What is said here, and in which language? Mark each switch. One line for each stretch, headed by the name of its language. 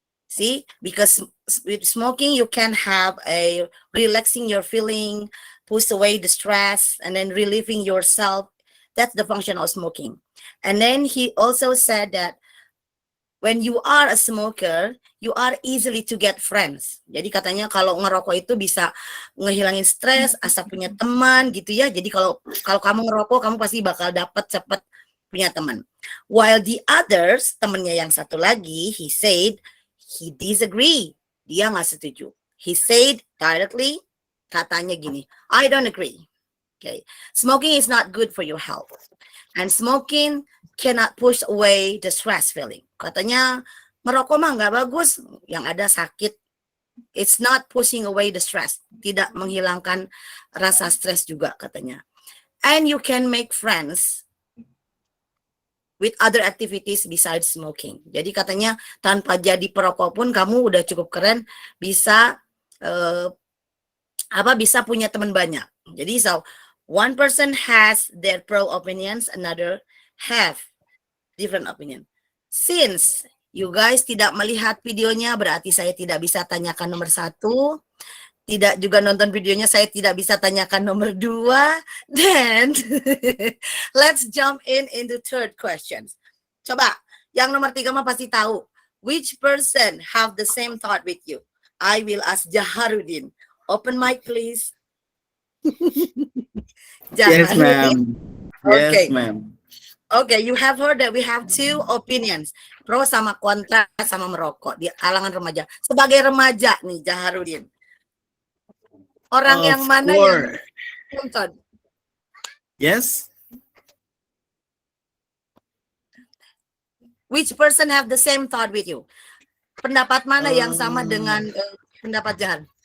English: See, because with smoking you can have a relaxing your feeling, push away the stress, and then relieving yourself. That's the function of smoking. And then he also said that when you are a smoker, you are easily to get friends.
Indonesian: Jadi katanya kalau ngerokok itu bisa ngehilangin stres, asal punya teman gitu ya. Jadi kalau kamu ngerokok, kamu pasti bakal dapat cepat punya teman.
English: While the others,
Indonesian: temannya yang satu lagi,
English: he said he disagree.
Indonesian: Dia nggak setuju.
English: He said directly,
Indonesian: katanya gini,
English: I don't agree. Okay, smoking is not good for your health, and smoking cannot push away the stress feeling.
Indonesian: Katanya merokok mah nggak bagus, yang ada sakit.
English: It's not pushing away the stress,
Indonesian: tidak menghilangkan rasa stres juga katanya.
English: And you can make friends with other activities besides smoking.
Indonesian: Jadi katanya tanpa jadi perokok pun kamu udah cukup keren, bisa bisa punya teman banyak.
English: Jadi so one person has their pro opinions, another have different opinion. Since you guys
Indonesian: tidak melihat videonya, berarti saya tidak bisa tanyakan nomor 1. Tidak juga nonton videonya, saya tidak bisa tanyakan nomor 2.
English: Then, let's jump into third questions.
Indonesian: Coba, yang nomor 3 mah pasti tahu.
English: Which person have the same thought with you? I will ask Jaharudin. Open mic, please. Yes, ma'am. Okay. Yes, ma'am. Okay, you have heard that we have two opinions, pro
Indonesian: sama kontra sama merokok di kalangan remaja. Sebagai remaja nih, Jaharudin, orang yang mana yang nonton?
English: Yes. Which person have the same thought with you?
Indonesian: Pendapat mana yang sama dengan pendapat Jahan?